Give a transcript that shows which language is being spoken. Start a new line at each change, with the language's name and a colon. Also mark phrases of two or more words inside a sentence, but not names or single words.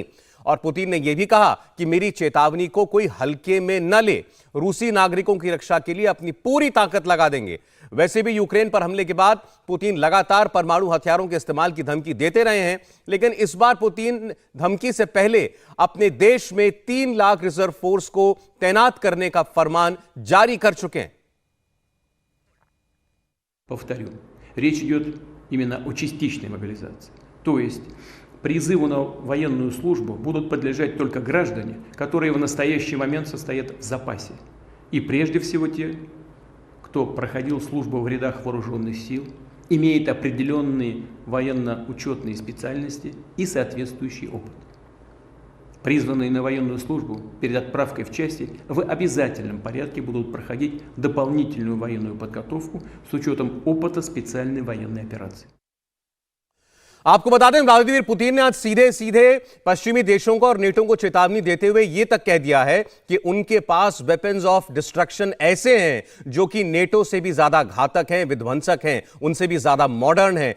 Hindi: और पुतिन ने यह भी कहा कि मेरी चेतावनी को कोई हल्के में न ले, रूसी नागरिकों की रक्षा के लिए अपनी पूरी ताकत लगा देंगे। वैसे भी यूक्रेन पर हमले के बाद पुतिन लगातार परमाणु हथियारों के इस्तेमाल की धमकी देते रहे हैं, लेकिन इस बार पुतिन धमकी से पहले अपने देश में 3 लाख रिजर्व फोर्स को तैनात करने का फरमान जारी कर चुके हैं।
Russian: Повторю, речь идет именно о частичной мобилизации. То есть призыву на военную службу будут подлежать только граждане, которые в настоящий момент состоят в запасе. И прежде всего те, кто проходил службу в рядах вооруженных сил, имеет определенные военно-учетные специальности и соответствующий опыт. Призванные на военную службу перед отправкой в части в обязательном порядке будут проходить дополнительную военную подготовку с учетом опыта специальной военной операции.
Hindi: आपको बता दें, व्लादिमीर पुतिन ने आज सीधे सीधे पश्चिमी देशों को और नेटो को चेतावनी देते हुए यह तक कह दिया है कि उनके पास
English: weapons of destruction
Hindi: ऐसे हैं जो कि नेटो से भी ज्यादा घातक हैं, विध्वंसक हैं, उनसे भी ज्यादा मॉडर्न हैं।